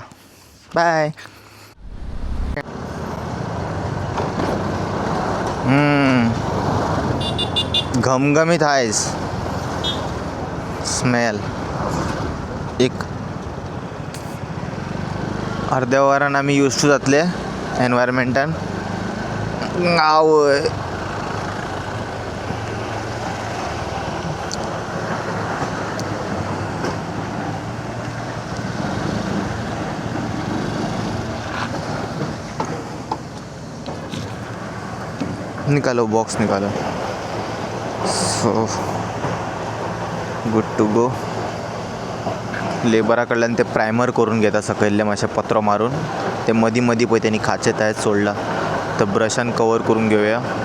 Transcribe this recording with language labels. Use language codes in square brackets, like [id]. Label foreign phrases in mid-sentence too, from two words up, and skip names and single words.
[kok] बाय. घमघमीत आहेस. स्मेल. एक अर्ध्या वरान आमी [en] use to [kok] जातले एनवायरमेंटान. आवय निकालो, बॉक्स निकालो. [en] so good to go. [kok] लेबराकडल्यान ते प्रायमर करून घेता सकयल्ले मातशें पत्रो मारून. ते मदीं मदीं पळय तेणी खाचे तायत सोडला, तर ब्रशान कवर करून घेवया.